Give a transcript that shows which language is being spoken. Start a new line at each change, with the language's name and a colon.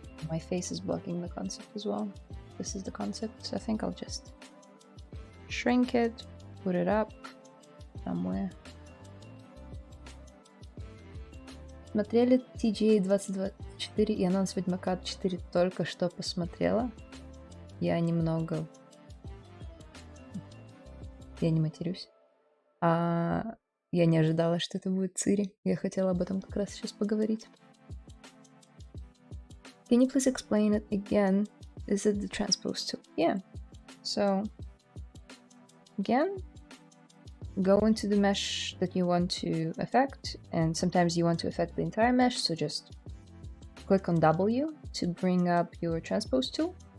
English: My face is blocking the concept as well. This is the concept, so I think I'll just shrink it, put it up somewhere.
Russian: Смотрели TGA 2024 и анонс Ведьмака 4 только что посмотрела. Я немного... Я не матерюсь. Я не ожидала, что это будет Цири. Я хотела об этом как раз сейчас поговорить.
English: Can you please explain it again? Is it the transpose tool? Yeah. So again, go into the mesh that you want to affect, and sometimes you want to affect the entire mesh, so just click on W to bring up your transpose tool.